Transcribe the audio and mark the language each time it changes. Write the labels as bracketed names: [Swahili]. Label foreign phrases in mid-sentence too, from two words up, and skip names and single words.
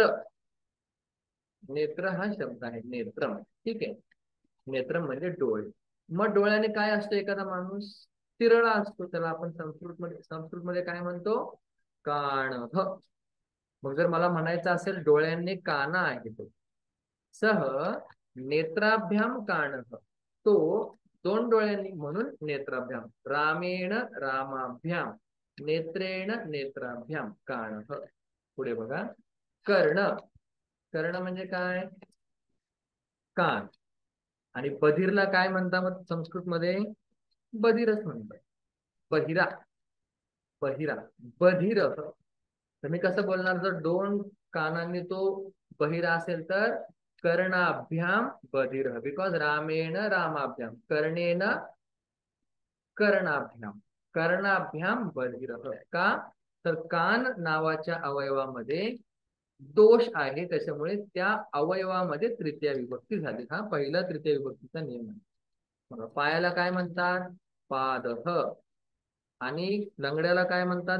[Marathi] नेत्र हा शब्द आहे, नेत्रम. ठीक आहे. नेत्रम म्हणजे डोळे. मग डोळ्याने काय असतो? एखादा माणूस तिरळा असतो, त्याला आपण संस्कृतमध्ये काय म्हणतो? काणः. मग जर मला म्हणायचं असेल डोळ्यांनी काना आहे तो, [Sanskrit] सह नेत्राभ्याम काणः, [Marathi] तो दोन डोळ्यांनी, म्हणून नेत्राभ्याम. [Sanskrit] रामेण रामाभ्याम, नेत्रेण नेत्राभ्याम काणः. [Marathi] पुढे बघा, कर्ण. कर्ण म्हणजे काय? कान. आणि बधीरला काय म्हणतात मग संस्कृतमध्ये? बधीरच म्हणतात. बहिरा. बहिरा. बधीर. तर मी कसं बोलणार जर दोन कानांनी तो बहिरा असेल तर? [Sanskrit] कर्णाभ्याम बधिर, बिकॉज रामेण रामाभ्याम, कर्णेन कर्णाभ्याम, कर्णाभ्याम बधिर. [Marathi] का? तर कान नावाच्या अवयवामध्ये दोष आहे, त्याच्यामुळे त्या अवयवामध्ये तृतीय विभक्ती झाली. हा पहिला तृतीय विभक्तीचा नियम आहे. बघा, पायाला काय म्हणतात? पादः. आणि लंगड्याला काय म्हणतात?